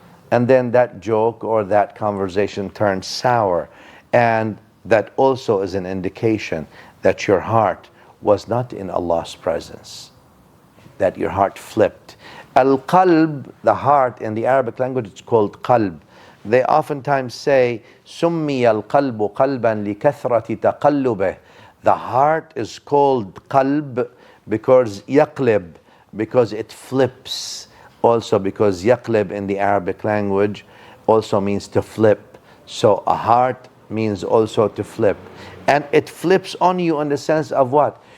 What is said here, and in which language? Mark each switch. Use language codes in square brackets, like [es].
[en] And then that joke or that conversation turns sour. And that also is an indication that your heart was not in Allah's presence, that your heart flipped. Al-qalb, the heart, in the Arabic language, it's called qalb. They oftentimes say, [ar] سُمِّيَ الْقَلْبُ قَلْبًا لِكَثْرَةِ تَقَلُّبِهِ. [en] The heart is called qalb because yaqlib, because it flips. Also because yaqlib in the Arabic language also means to flip. So a heart means also to flip. And it flips on you in the sense of what?